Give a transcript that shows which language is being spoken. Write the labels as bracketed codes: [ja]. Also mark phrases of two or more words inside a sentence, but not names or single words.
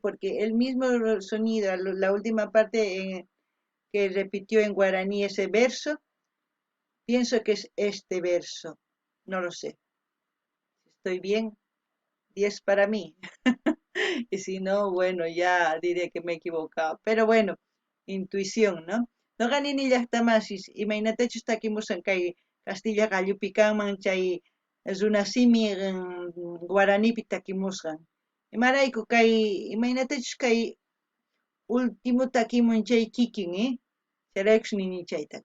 [es] Porque el mismo sonido, la última parte que repitió en guaraní ese verso, pienso que es este verso. No lo sé. ¿Estoy bien? 10 para mí. Y si no, bueno, ya diré que me he equivocado. Pero bueno, intuición, ¿no? [qu] No ganini llaqtamasis, imaynatachus takimusan kay Castilla gallupi kanman chay runasimi guaranipi takimusqan. Imarayku kay imaynatachus kay último takimun chay kikin, Chayraykus nini chayta.